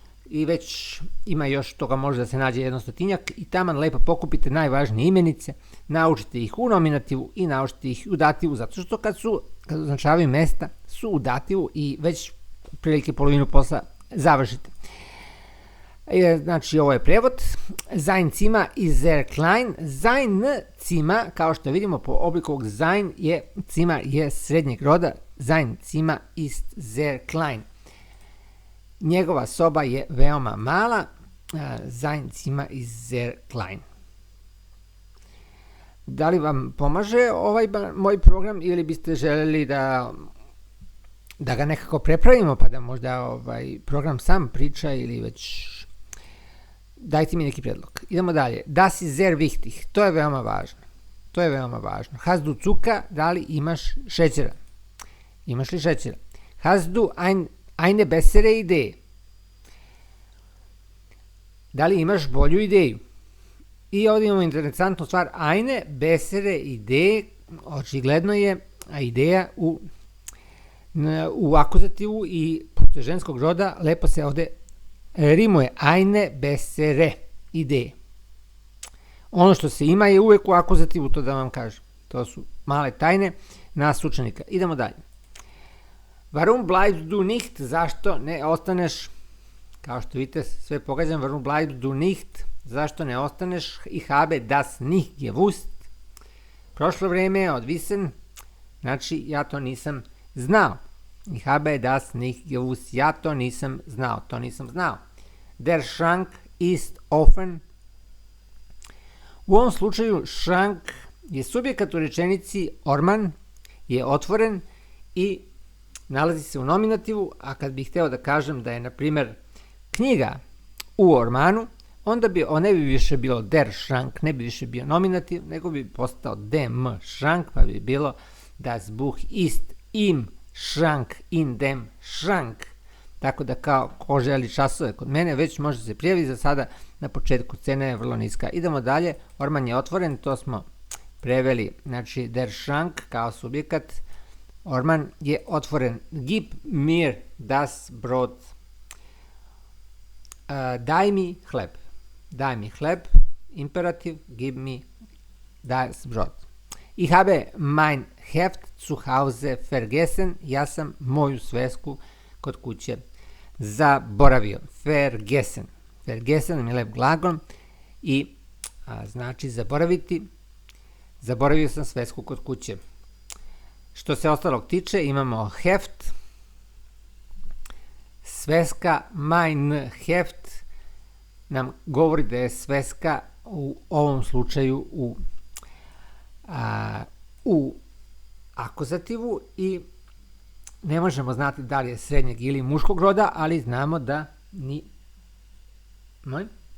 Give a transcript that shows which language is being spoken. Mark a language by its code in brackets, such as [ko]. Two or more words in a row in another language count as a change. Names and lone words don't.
[sr] i već ima još toga, može da se nađe 100 i taman lepo pokupite najvažnije imenice, naučite ih u nominativu i naučite ih u dativu, zato što kad označavaju mesta su u dativu i već prilike polovinu posla završite. Znači ovo je prevod. [de] Sein Zimmer ist sehr klein. Sein Zimmer, [sr] kao što vidimo po obliku ovog sein, Zimmer je srednjeg roda. [de] Sein Zimmer ist sehr klein. [sr] Njegova soba je veoma mala. [de] Sein Zimmer ist sehr klein. [sr] Da li vam pomaže ovaj moj program ili biste željeli da ga nekako prepravimo pa da možda program sam priča ili već dajte mi neki predlog. Idemo dalje. [de] Das ist sehr wichtig. [sr] To je veoma važno. [de] Hast du Zucker? [sr] Da li imaš šećera? Imaš li šećera? [de] Hast du eine bessere Idee? [sr] Da li imaš bolju ideju? I ovdje imamo interesantnu stvar. [de] Eine bessere Idee, [sr] očigledno je ideja u akuzativu i pošto je ženskog roda, lepo se ovdje rimuje. [de] Eine bessere Idee. [sr] Ono što se ima je uvek u akuzativu, to da vam kažem. To su male tajne nas učenika. Idemo dalje. [de] Warum bleibst du nicht? [sr] Zašto ne ostaneš? Kao što vidite, sve pogađam. [de] Warum bleibst du nicht? [sr] Zašto ne ostaneš? [de] Ich habe das nicht gewusst. [sr] Prošlo vrijeme je odvisen. Znači, ja to nisam znao. [de] Ich habe das nicht gewusst. [sr] Ja to nisam znao. [de] Der Schrank ist offen. [sr] U ovom slučaju Schrank je subjekat u rečenici, orman je otvoren i nalazi se u nominativu, a kad bih hteo da kažem da je, na primjer, knjiga u ormanu, onda bi ne bi više bilo [de] der Schrank, [sr] ne bi više bio nominativ, nego bi postao [de] dem Schrank, [sr] pa bi bilo [de] das Buch ist im Schrank, in dem Schrank. [sr] Tako da kao ko želi časove kod mene, već može se prijavi. Za sada na početku cena je vrlo niska. Idemo dalje, orman je otvoren, to smo preveli, znači [de] der Schrank [sr] kao subjekat, orman je otvoren. [de] Gib mir das Brot. [sr] Daj mi hleb, imperativ, [de] gib mi das Brot. Ich habe mein Heft zu Hause vergessen. [sr] Ja sam moju svesku kod kuće zaboravio. [de] Vergessen. [sr] Vergessen je lep glagol i znači zaboraviti. Zaboravio sam svesku kod kuće. Što se ostalog tiče, imamo heft, sveska, [de] mein Heft [sr] nam govori da je sveska u ovom slučaju u akuzativu i ne možemo znati da li je srednjeg ili muškog roda, ali znamo da ni... Molim?